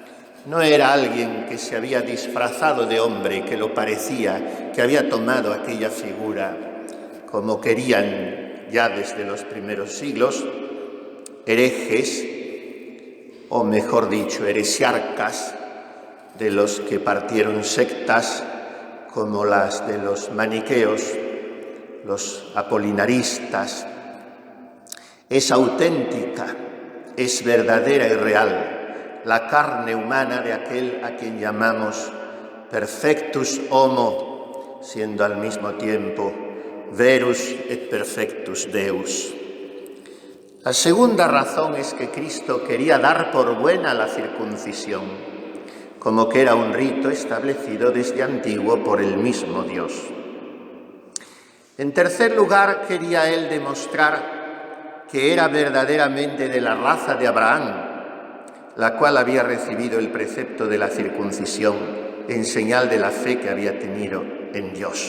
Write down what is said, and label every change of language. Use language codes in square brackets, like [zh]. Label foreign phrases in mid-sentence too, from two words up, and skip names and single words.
[es] No era alguien que se había disfrazado de hombre, que lo parecía, que había tomado aquella figura, como querían ya desde los primeros siglos herejes, o mejor dicho, heresiarcas, de los que partieron sectas como las de los maniqueos, los apolinaristas. Es auténtica, es verdadera y real la carne humana de aquel a quien llamamos [la] perfectus homo, [es] siendo al mismo tiempo [la] verus et perfectus Deus. [es] La segunda razón es que Cristo quería dar por buena la circuncisión, como que era un rito establecido desde antiguo por el mismo Dios. En tercer lugar, quería él demostrar que era verdaderamente de la raza de Abraham, la cual había recibido el precepto de la circuncisión en señal de la fe que había tenido en Dios.